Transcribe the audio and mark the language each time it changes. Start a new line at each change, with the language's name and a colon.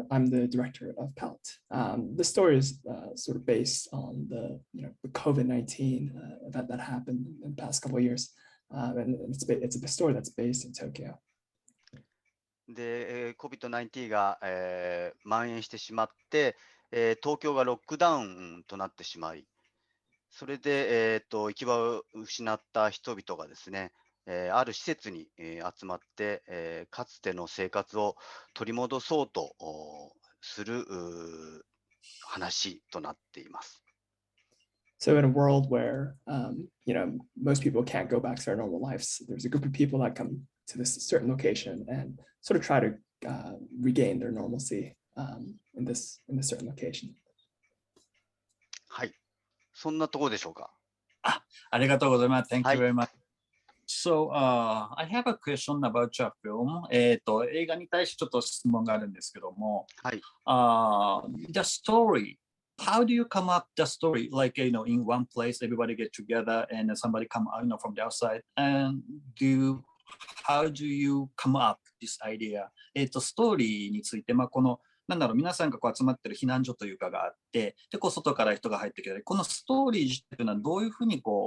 English: I'm the director of Palette. The story is sort of based on the COVID-19 event that happened in the past couple of years, and it's a story that's based in Tokyo.
Japanese: で、COVID-19 が、蔓延してしまって、東京がロックダウンとなってしまい、それで、行き場を失った人々がですね、ある施設に、集まって、かつての生活を取り戻そうとする話となっています。
English: So in a world where most people can't go back to their normal lives, there's a group of people that come to this certain location and sort of try to regain their normalcy in this certain location.
Japanese: はい、そんなところでしょうか。ありがとうございます。
English: Thank you very much. So, I have a question about your film.
Japanese: 映画に対してちょっと質問があるんですけども、はい。
English: The story, how do you come up the story? Like, in one place, everybody get together and somebody come out, from the outside. And how do you come up this idea?
Japanese: ストーリーについて、この、皆さんが集まってる避難所というかがあって、で、外から人が入ってきたり、このストーリーというのはどういうふうに